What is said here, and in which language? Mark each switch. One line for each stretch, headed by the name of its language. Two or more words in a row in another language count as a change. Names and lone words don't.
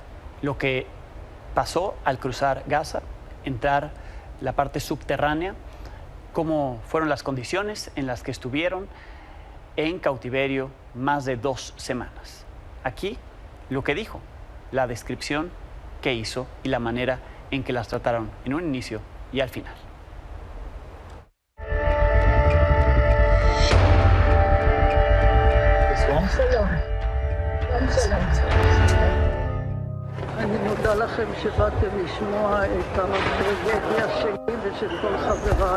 Spanish: Lo que pasó al cruzar Gaza, entrar la parte subterránea, cómo fueron las condiciones en las que estuvieron en cautiverio más de 2 semanas. Aquí lo que dijo, la descripción que hizo y la manera en que las trataron en un inicio y al final.
Hebrew: אני מודה לכם שבאתם לשמוע את הטרגדיה שלי ושל כל חבריי.